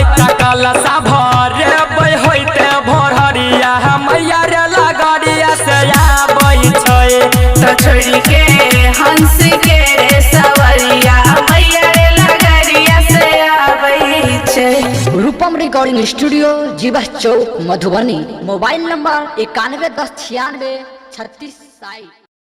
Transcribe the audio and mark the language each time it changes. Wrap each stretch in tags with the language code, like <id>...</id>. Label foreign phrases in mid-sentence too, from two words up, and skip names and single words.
<mai>टकल सा भरे बै होइते भोरहरिया मैया रे लगड़िया से आबै छै। छोड़ के हंस के रे सवरिया मैया रे लगड़िया से आबै छै। रूपम</mai> <en>recording studio</en> <mai>जीवा चौक मधुबनी।</mai> <en>mobile number 91 10 96 36 60।</en>